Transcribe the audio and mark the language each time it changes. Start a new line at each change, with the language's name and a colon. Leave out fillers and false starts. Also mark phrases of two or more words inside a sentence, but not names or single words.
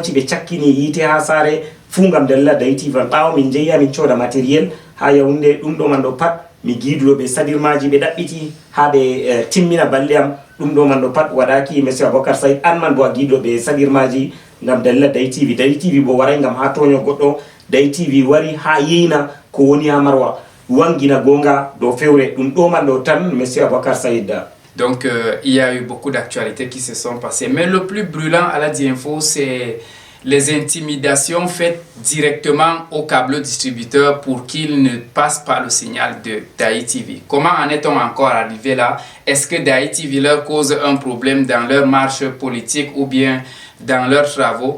Fula: be cakkini yite ha sare fu ngam dalila Daï TV bawo min jeya min coda matériel ha Yaoundé dum do man do pat mi giiduɗo ɓe sadirmaji ɓe ɗaɓɓiti ha ɓe timmina balle am ɗum ɗo man ɗo pat waɗaki monsieur Aboubacar Saïd an man bo a giiduɗo ɓe sadirmaji ngam dalila Daï TV bo waray ngam ha toño goɗɗo Daï TV wari ha yeyna ko woni ha Marwa wangina gonga do fewre ɗum ɗo man ɗo tan monsieur Aboubacar Saïd.
French: Donc il y a eu beaucoup d'actualités qui se sont passées, mais le plus brûlant à la Info c'est les intimidations faites directement au câble distributeur pour qu'il ne passe pas le signal de Daï TV. Comment en est-on encore arrivé là? Est-ce que Daï TV leur cause un problème dans leur marche politique ou bien dans leurs travaux?